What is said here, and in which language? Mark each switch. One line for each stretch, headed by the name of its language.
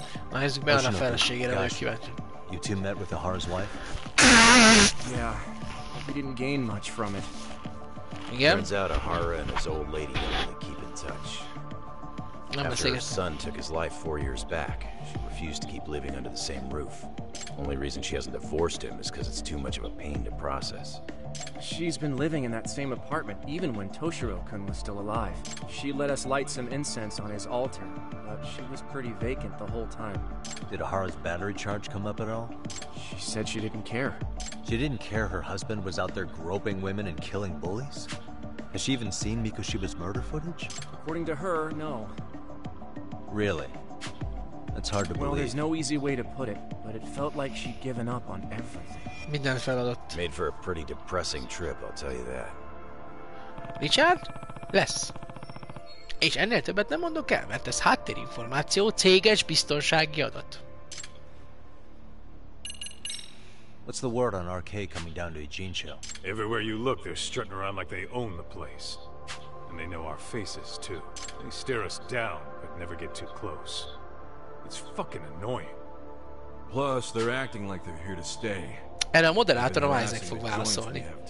Hungarian: Na, nézzük be a feleségére, vagyok kíváncsi.
English: You two met with Ahara's wife? Yeah, we didn't gain much from it. Igen? Turns out Ahara and his old lady don't really keep in touch. After her son took his life 4 years back, she refused to keep living under the same roof. Only reason she hasn't divorced him is because it's too much of a pain to process. She's been living in that same apartment even when Toshiro-kun was still alive. She let us light some incense on his altar, but she was pretty vacant the whole time. Did Ahara's battery charge come up at all? She said she didn't care. She didn't care her husband was out there groping women and killing bullies? Has she even seen Mikoshiba's murder footage? According to her, no. Really? That's hard to Well, believe. there's no easy way to put it, but it felt like she'd given up on everything.
Hungarian: Minden feladott.
English: Made for a pretty depressing trip, I'll tell you that.
Hungarian: Richard? Lesz. És ennél többet nem mondok el, mert ez háttérinformáció, céges biztonsági adat.
English: What's the word on RK coming down to Ijincho? Everywhere you look, they're strutting around like they own the place. And they know our faces, too. They stare us down, but never get too close. It's fucking annoying. Plus, they're acting like they're here to stay.
Hungarian: Erre a moderátorom Isaac fog válaszolni.